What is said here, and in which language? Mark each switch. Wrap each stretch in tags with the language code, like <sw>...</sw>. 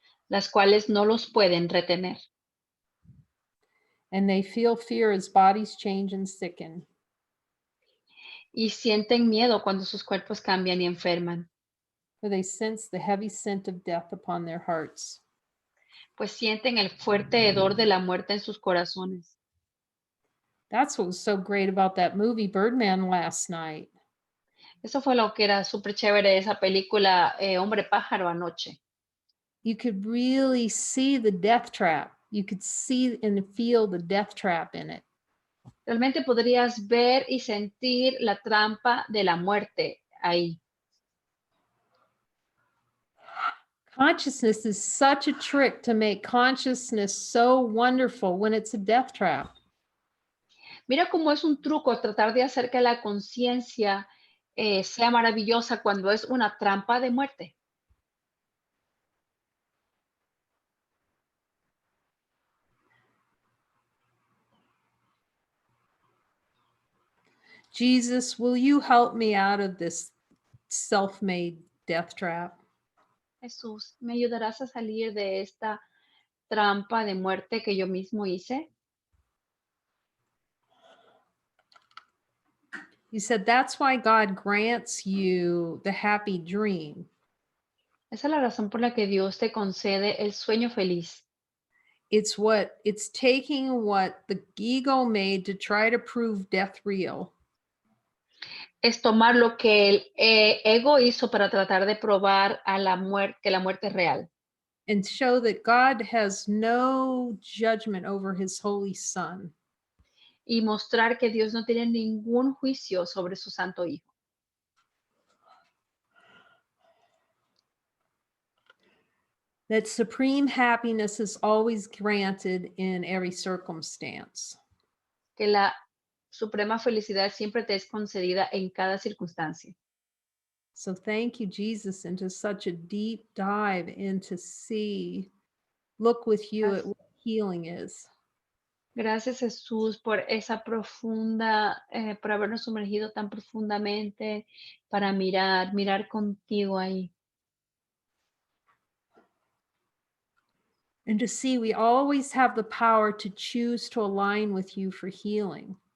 <es>las cuales no los pueden retener.</es> <en>And they feel fear as bodies change and sicken.</en> <es>Y sienten miedo cuando sus cuerpos cambian y enferman,</es> <en>For they sense the heavy scent of death upon their hearts.</en> <es>pues sienten el fuerte hedor de la muerte en sus corazones.</es> <en>That's what was so great about that movie Birdman last night.</en> <es>Eso fue lo que era súper chévere de esa película Hombre Pájaro anoche.</es> <en>You could really see the death trap. You could see and feel the death trap in it.</en> <es>Realmente podrías ver y sentir la trampa de la muerte ahí.</es> <en>Consciousness is such a trick to make consciousness so wonderful when it's a death trap.</en> <es>Mira cómo es un truco tratar de hacer que la conciencia sea maravillosa cuando es una trampa de muerte.</es> <en>Jesus, will you help me out of this self-made death trap?</en> <es>Jesús, ¿me ayudarás a salir de esta trampa de muerte que yo mismo hice?</es> <en>He said, that's why God grants you the happy dream.</en> <es>Esa es la razón por la que Dios te concede el sueño feliz.</es> <en>It's taking what the ego made to try to prove death real.</en> <es>Es tomar lo que el ego hizo para tratar de probar a la muerte que la muerte es real.</es> <en>And show that God has no judgment over his holy son.</en> <es>Y mostrar que Dios no tiene ningún juicio sobre su santo hijo.</es> <en>That supreme happiness is always granted in every circumstance.</en> <es>Que la suprema felicidad siempre te es concedida en cada circunstancia.</es> <en>So thank you, Jesus, into such a deep dive into look with you at what healing is.</en> <es>Gracias Jesús por esa profunda, por habernos sumergido tan profundamente para mirar contigo ahí.</es> <en>And to see we always have the power to choose to align with you for healing.</en>